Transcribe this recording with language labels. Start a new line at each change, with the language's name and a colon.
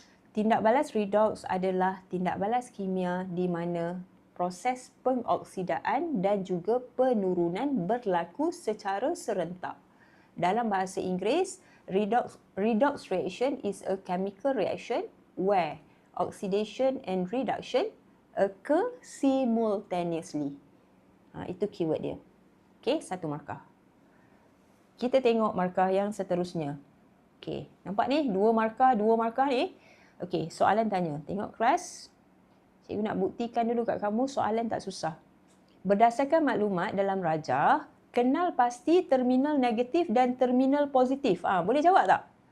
Malay: Tindak balas redox adalah tindak balas kimia di mana proses pengoksidaan dan juga penurunan berlaku secara serentak. Dalam bahasa Inggeris,
English: redox reaction is a chemical reaction where oxidation and reduction occur simultaneously.
Malay: Itu keyword dia. Okey, satu markah. Kita tengok markah yang seterusnya. Okey, nampak ni? Dua markah ni. Okey, soalan tanya. Tengok kelas. Cikgu nak buktikan dulu kat kamu soalan tak susah. Berdasarkan maklumat dalam rajah, kenal pasti terminal negatif dan terminal positif. Boleh jawab tak?